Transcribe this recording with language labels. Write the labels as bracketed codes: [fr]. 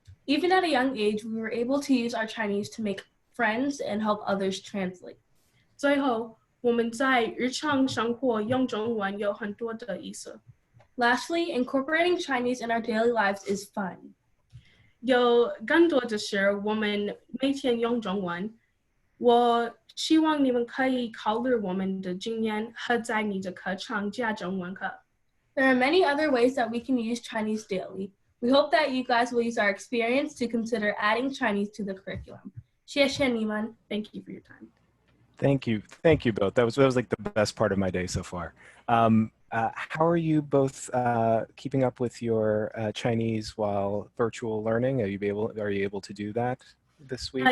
[en] Even at a young age, we were able to use our Chinese to make friends and help others translate. [zh] 最后，我们在日常生活用中文有很多的意思。 [en] Lastly, incorporating Chinese in our daily lives is fun. [zh] 有更多的是我们每天用中文。我希望你们可以考虑我们的经验和在你的课程加中文课。 [en] There are many other ways that we can use Chinese daily. We hope that you guys will use our experience to consider adding Chinese to the curriculum. [zh] 谢谢你们. [en] Thank you for your time. Thank you both. That was like the best part of my day so far. How are you both keeping up with your Chinese while virtual learning? Are you able to do that this week?